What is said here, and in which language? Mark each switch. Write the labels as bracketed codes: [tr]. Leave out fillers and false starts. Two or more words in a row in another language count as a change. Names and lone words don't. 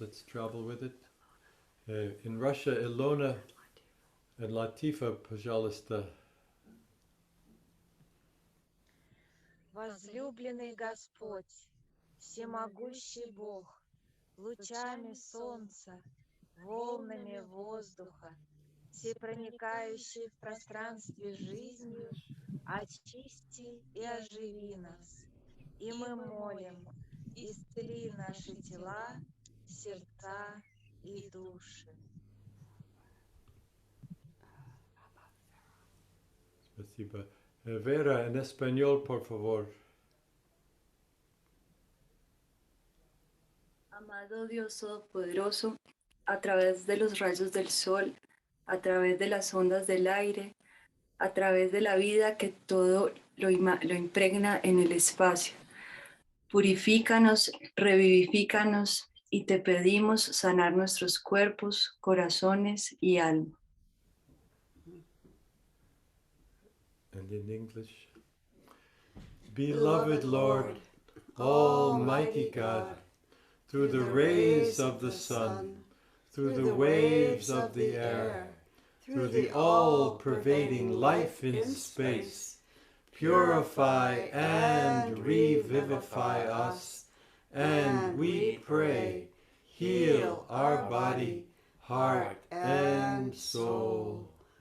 [en] Let's travel with it. In Russia, Ilona and Latifa, [ru] пожалуйста. Возлюбленный Господь, всемогущий Бог, лучами солнца, волнами воздуха, всепроникающий в пространстве жизнью, очисти и оживи нас. И мы молим, исцели наши тела, сердца и души. Спасибо. [es] Vera, en español, por favor. Amado Dios Todopoderoso, a través de los rayos del sol, a través de las ondas del aire, a través de la vida que todo lo impregna en el espacio. Purifícanos, revivifícanos y te pedimos sanar nuestros cuerpos, corazones y alma. [en] And in English, Beloved Lord, Almighty God, through the rays of the sun, through the waves of the air, through the all-pervading life in space, purify and revivify us, and we pray, heal our body, heart, and soul.